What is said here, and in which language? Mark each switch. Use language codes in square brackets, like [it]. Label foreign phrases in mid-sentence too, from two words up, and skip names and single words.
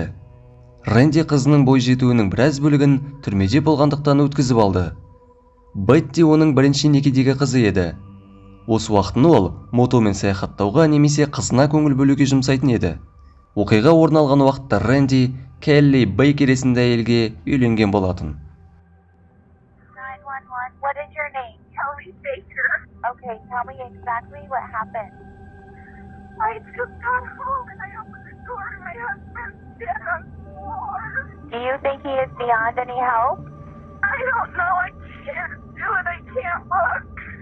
[kk] Рэнди қызының бойжетуінің біраз бөлігін түрмеде болғандықтан өткізіп алды. Бетти оның бірінші некедегі қызы еді. Осы уақытын ол мотомен саяхаттауға немесе қызына көңіл бөлуге жұмсайтын еді. Оқиға орын алған уақытта Рэнди Келли Бейкер есімді әйелге үйленген болатын. [en] What is your name? Kelly Baker. Okay, tell me exactly what happened. I just got home and I opened the door and my husband's dead on the floor. Do you think he is beyond any help? I don't know. I can't do it. I can't look.